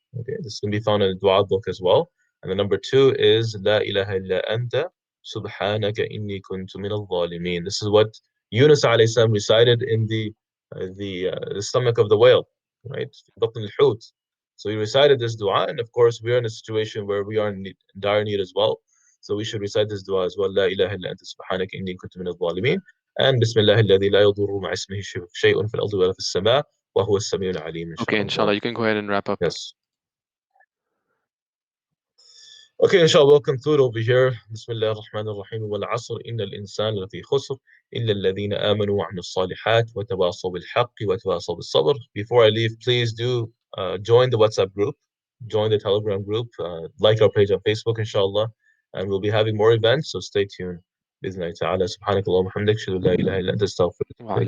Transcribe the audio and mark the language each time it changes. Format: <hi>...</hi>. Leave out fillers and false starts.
<en>Okay, this can be found in the du'a book as well. And the number two is</en> <ar>La ilaha illa anta subhanaka inni kuntu min al-zalimin.</ar> <en>This is what Yunus alayhi salam recited in the stomach of the whale.</en> <ar>right? في بطن الحوت.</ar> <en>So we recited this dua, and of course, we are in a situation where we are in dire need as well. So we should recite this dua as well.</en> <ar>لا إله إلا أنت سبحانك إني كنت من الظالمين. And بسم الله الذي لا يضر مع اسمه شيء في الأرض ولا في السماء وهو السميع العليم إن</ar> <en>Okay,</en> <ar>شاء</ar> <en>inshallah,</en> <ar>الله.</ar> <en>you can go ahead and wrap up. Yes. Okay, inshallah, we'll conclude over here.</en> <ar>Bismillah ar-Rahman ar-Rahim. وَالْعَصْرِ إِنَّ الْإِنسَانَ لَفِي خُسْرٍ إِلَّا الَّذِينَ آمَنُوا وَعَمِلُوا الصَّالِحَاتِ وَتَوَاصَوْا بِالْحَقِّ وَتَوَاصَوْا بِالصَّبْرِ.</ar> <en>Before I leave, please do join the WhatsApp group, join the Telegram group, like our page on Facebook, inshallah, and we'll be having more events, so stay tuned.</en> <ar>بإذن الله تعالى سبحانك اللهم وبحمدك أشهد أن لا إله إلا أنت أستغفرك وأتوب إليك.</ar>